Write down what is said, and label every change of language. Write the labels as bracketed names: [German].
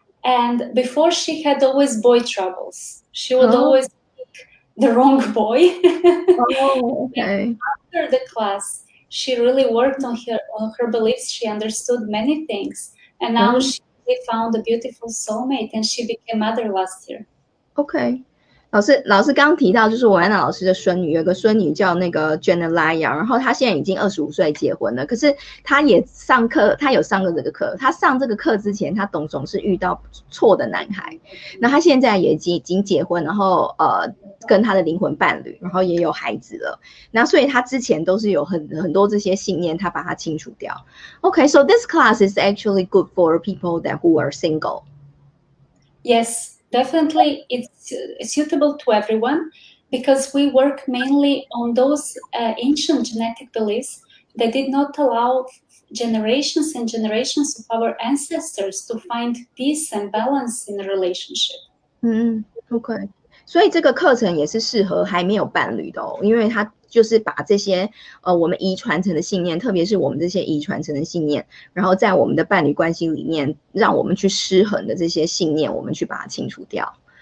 [English] And before she had always boy troubles. She would always pick the wrong boy. Okay. After the class, she really worked on her beliefs. She understood many things. And now she found a beautiful soulmate and she became mother last year. Okay. [Chinese] 老师刚提到，就是文安老师的孙女，有个孙女叫那个 Janaleya， 然后她现在已经25岁结婚了，可是她也上课，她有上过这个课。她上这个课之前，她总是遇到错的男孩。那她现在也已经结婚，然后跟她的灵魂伴侣，然后也有孩子了。那所以她之前都是有很多这些信念，她把它清除掉。 [English] Okay, so this class is actually good for people who are single. Yes. Definitely, it's suitable to everyone because we work mainly on those ancient genetic beliefs that did not allow generations and generations of our ancestors to find peace and balance in a relationship. Okay. [Chinese] 所以这个课程也是适合还没有伴侣的因为它就是把这些我们遗传成的信念，特别是我们这些遗传成的信念，然后在我们的伴侣关系里面，让我们去失衡的这些信念，我们去把它清除掉。